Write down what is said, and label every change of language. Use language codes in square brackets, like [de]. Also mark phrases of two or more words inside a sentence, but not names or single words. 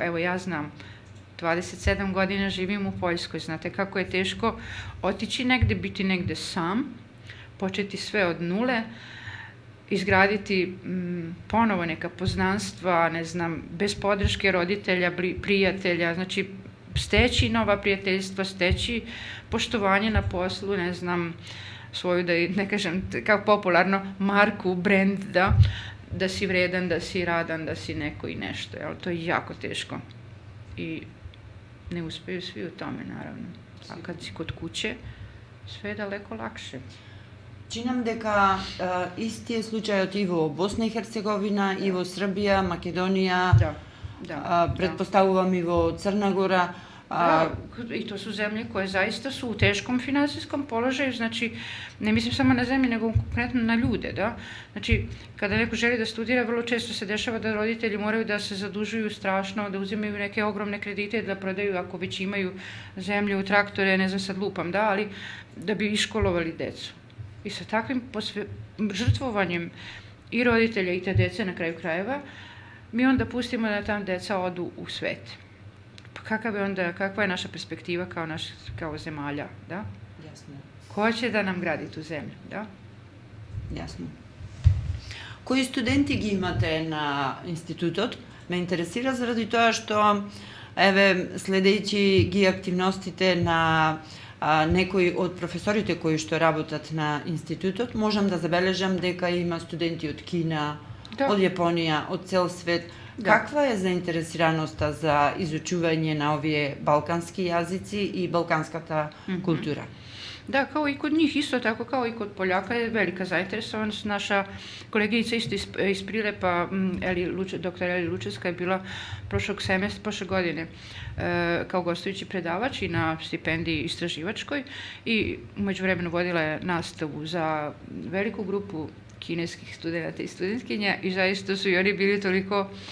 [sr] Evo ja znam, 27 godina živim u Poljskoj, znate kako je teško otići negde, biti negde sam, početi sve od nule, izgraditi ponovo neka poznanstva, ne znam, bez podrške roditelja, prijatelja, znači steći nova prijateljstva, steći poštovanje na poslu, ne znam, svoju, da ne kažem, kao popularno, marku, brand, da si vredan, da si radan, da si neko i nešto, jel? To je jako teško. I ne uspeju svi u tome, naravno. A kad si kod kuće, sve je daleko lakše. [mk] Činam дека исти е случајот и во Босна и Херцеговина, и во Србија, Македонија, pretpostavувам и во Crna Gora. [sr] Da, i to su zemlje koje zaista su u teškom finansijskom položaju, znači, ne mislim samo na zemlje, nego konkretno na ljude, da. Znači, kada neko želi da studira, vrlo često se dešava da roditelji moraju da se zadužuju strašno, da uzimaju neke ogromne kredite, da prodaju, ako već imaju zemlju, traktore, ne znam sad lupam, da, ali da bi iškolovali decu. I sa takvim žrtvovanjem i roditelja i te dece na kraju krajeva, mi onda pustimo da tam deca odu u svet. Kakva je naša perspektiva kao zemalja, da? Jasno. Ko će da nam gradi tu zemlju, da? Jasno. [mk] Кои студенти ги имате на институтот? Ме интересира заради тоа што, еве, следејќи ги активностите на некои од професорите кои што работат на институтот, можам да забележам дека има студенти од Кина, од Јапонија, од цел свет. Каква е заинтересираноста за изучување на овие балкански јазици и балканската култура? [sr] Da, kao i kod njih, isto tako kao i kod Poljaka je velika zainteresovanost. Naša koleginica isto iz Prilepa, dr. Eli Lučevska je bila prošle godine kao gostujući predavač i na stipendiji istraživačkoj i umeđu vremenu vodila je nastavu za veliku grupu kineskih studenta i studentkinja i zaista su i oni bili toliko...